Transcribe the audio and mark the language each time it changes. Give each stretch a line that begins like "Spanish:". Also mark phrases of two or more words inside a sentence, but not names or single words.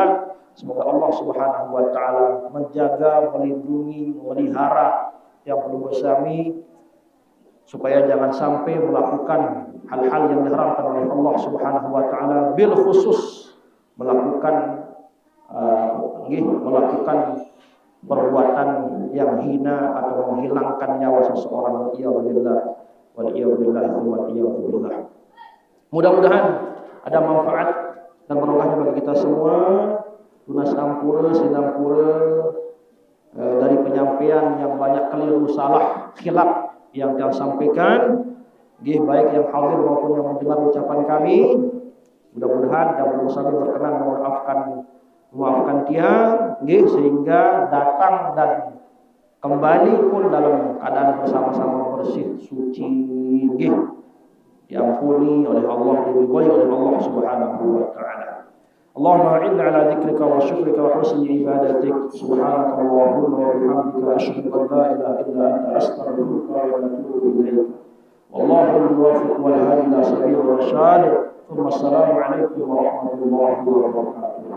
Indonesian: Semoga Allah
Arabic: سبحانه وتعالى
Indonesian: menjaga, melindungi, memelihara yang perlu musami, supaya jangan sampai melakukan hal-hal yang diharamkan oleh Allah Subhanahu wa taala,
Arabic: بالخصوص
Indonesian: melakukan perbuatan yang hina atau menghilangkan nyawa seseorang.
Arabic: Waliyahulillah.
Indonesian: Mudah-mudahan ada manfaat dan berkahnya bagi kita semua.
Balinese: Tunas ampura sinampura
Indonesian: dari penyampaian yang banyak keliru, salah, khilaf yang kami sampaikan, baik yang hadir maupun yang mendengar ucapan kami. Mudah-mudahan dan berusaha berkenan memaafkan dia, sehingga datang dan kembali pun dalam keadaan bersama-sama bersih, suci, diampuni oleh Allah, diridhai oleh Allah
Arabic: سبحانه وتعالى. اللهم أعنا على ذكرك وشكرك وحسن عبادتك. سبحانك اللهم وبحمدك أشهد أن لا إله إلا أنت أستغفرك وأتوب إليك. والله الموفق والهادي إلى سبيل الرشاد. السلام عليكم ورحمة الله وبركاته.